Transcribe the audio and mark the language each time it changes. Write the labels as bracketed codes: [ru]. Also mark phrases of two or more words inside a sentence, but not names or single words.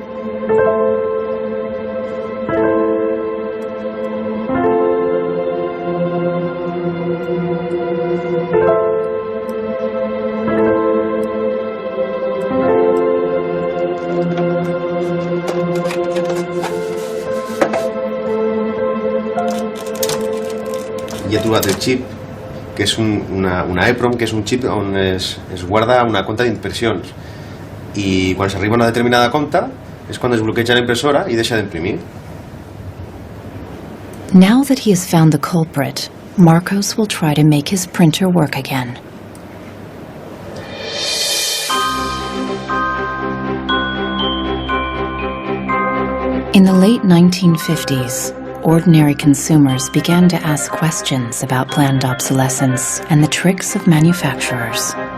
[ca] I he trobat el xip, que és una EEPROM, que és un xip on es guarda una compta d'impressions, i quan s'arriba a una determinada compta és quan es bloqueja la impressora i deixa d'imprimir. [en] Now that he has found the culprit, Marcos will try to make his printer work again. In the late 1950s, ordinary consumers began to ask questions about planned obsolescence and the tricks of manufacturers.